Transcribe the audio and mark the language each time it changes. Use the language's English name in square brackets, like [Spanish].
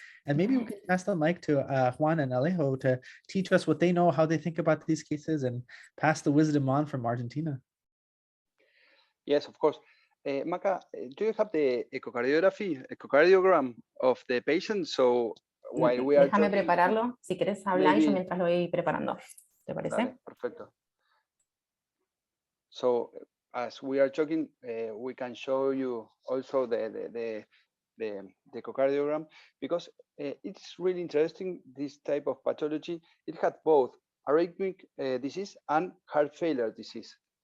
[English] And maybe we can pass the mic to Juan and Alejo to teach us what they know, how they think about these cases, and pass the wisdom on from Argentina. Yes, of course. Maca, do you have the echocardiogram of the patient? So while we are [Spanish] Déjame prepararlo. Si quieres hablar, yo mientras lo voy preparando. ¿Te parece? Dale, perfecto. [English] So as we are talking, we can show you also the echocardiogram, because it's really interesting, this type of pathology. It had both arrhythmic disease and heart failure disease.